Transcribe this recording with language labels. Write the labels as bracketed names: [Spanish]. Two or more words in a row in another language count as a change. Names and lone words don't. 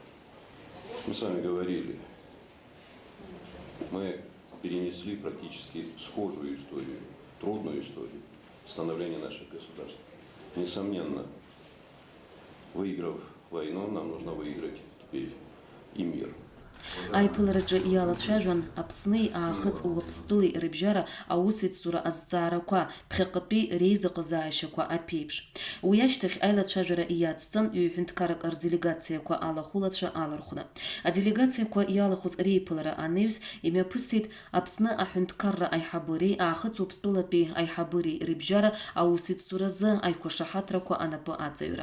[Russian] Мы с вами говорили, мы перенесли практически схожую историю, трудную историю становления наших государств. Несомненно, выиграв войну, нам нужно выиграть теперь и мир. [Abkhazian] Аиԥылараҿы иалацәажәан Аԥсни аахыҵ Уаԥстәылеи рыбжьара аусеицура азҵаарақәа, ԥхьаҟатәи реизыҟазаашьақәа аԥеиԥш. Уи ашьҭахь аилацәажәара иацҵан ҩ-ҳәынҭқаррак рделегациақәа алахәылацәа алархәны. Аделегациақәа иалахәыз реиԥылара анеҩс имҩаԥысит Аԥсны аҳәынҭқарра аиҳабыреи аахыҵ Уаԥстәылатәи аиҳабыреи рыбжьара аусеицуразы аиқәашаҳаҭрақәа анапы аҵаҩра.